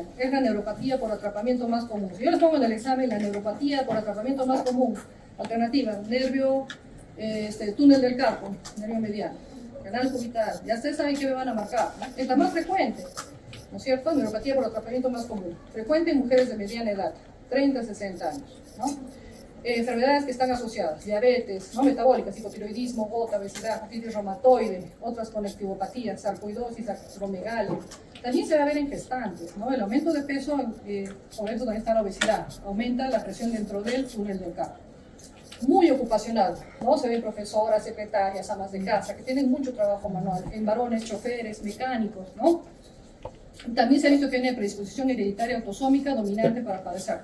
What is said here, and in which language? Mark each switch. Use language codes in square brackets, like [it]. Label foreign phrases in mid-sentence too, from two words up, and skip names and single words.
[es] Es la neuropatía por atrapamiento más común. Si yo les pongo en el examen la neuropatía por atrapamiento más común, alternativa, nervio, túnel del carpo, nervio mediano, canal cubital, ya ustedes saben qué me van a marcar, ¿no? Es la más frecuente, ¿no es cierto? Neuropatía por atrapamiento más común. Frecuente en mujeres de mediana edad, 30 a 60 años, ¿no? Enfermedades que están asociadas, diabetes, ¿no? Metabólicas, hipotiroidismo, gota, obesidad, artritis reumatoide, otras conectivopatías, sarcoidosis, acromegalia. También se va a ver en gestantes, ¿no? El aumento de peso, por eso también está la obesidad, aumenta la presión dentro del túnel del carpo. Muy ocupacional, ¿no? Se ven profesoras, secretarias, amas de casa, que tienen mucho trabajo manual, en varones, choferes, mecánicos, ¿no? También se ha visto que tiene predisposición hereditaria autosómica dominante para padecer.